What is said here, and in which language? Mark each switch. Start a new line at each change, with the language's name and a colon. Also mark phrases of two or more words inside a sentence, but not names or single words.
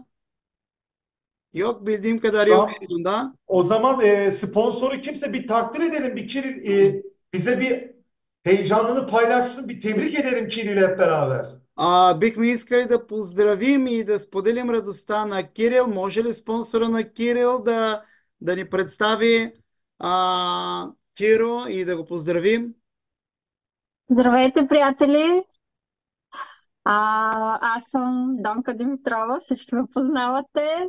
Turkish: Yok bildiğim kadar Şu yok an şu anda. o zaman sponsoru kimse bir takdir edelim. Bir Kiril bize bir heyecanını paylaşsın. Bir tebrik edelim Kiril'i hep beraber.
Bulgarian: Бихме искали да поздравим и да споделим радостта на Кирил. Може ли спонсора на Кирил да ни представи Киро и да го поздравим? Здравейте, приятели! Аз съм Донка Димитрова, всички ме познавате.